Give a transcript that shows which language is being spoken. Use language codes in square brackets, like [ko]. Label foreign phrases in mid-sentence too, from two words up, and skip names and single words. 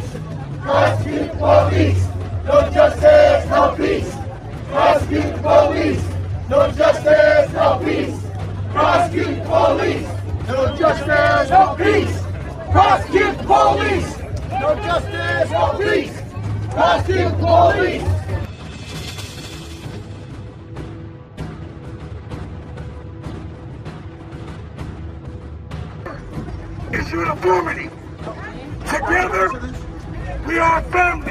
[en] Rescue the police. No justice, no peace. Prosecute the police. No justice, no peace. Prosecute the police. No justice, no peace. Prosecute the police. No justice, no peace. Prosecute the police. It's uniformity. Together, we are a family.